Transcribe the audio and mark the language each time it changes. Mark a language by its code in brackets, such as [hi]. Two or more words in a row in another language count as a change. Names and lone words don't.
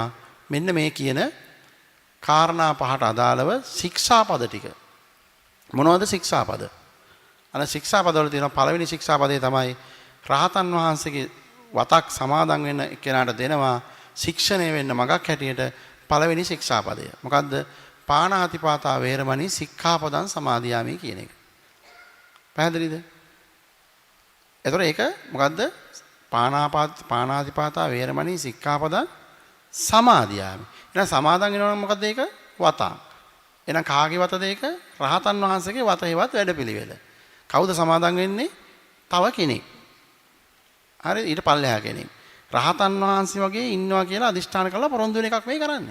[si] මෙන්න මේ කියන කාරණා පහට අදාළව ශික්ෂාපද ටික. මොනවද ශික්ෂාපද? අන ශික්ෂාපදවල තියෙන පළවෙනි ශික්ෂාපදේ තමයි රහතන් වහන්සේගේ වතක් සමාදන් වෙන්න කෙනාට දෙනවා ශික්ෂණය වෙන්න මගක් හැටියට පළවෙනි ශික්ෂාපදය. මොකද්ද? [pi] පාණාතිපාතා වේරමණී සික්ඛාපදං සමාදියාමි [si] කියන එක. පැහැදිලිද? එතකොට ඒක මොකද්ද? [pi] පාණාතිපාතා වේරමණී සික්ඛාපදං සමාදියාමි. [si] එහෙනම් සමාදන් වෙනවා නම් මොකද්ද ඒක? වතක්. එහෙනම් කාගේ වතද ඒක? රහතන් වහන්සේගේ වතේවත් වැඩපිළිවෙල. කවුද සමාදන් වෙන්නේ? තව කෙනෙක්. හරි ඊට පල්ලෙහා කෙනෙක්. රහතන් වහන්සේ වගේ ඉන්නවා කියලා අදිෂ්ඨාන කරලා පොරොන්දු වෙන එකක් මේ කරන්නේ.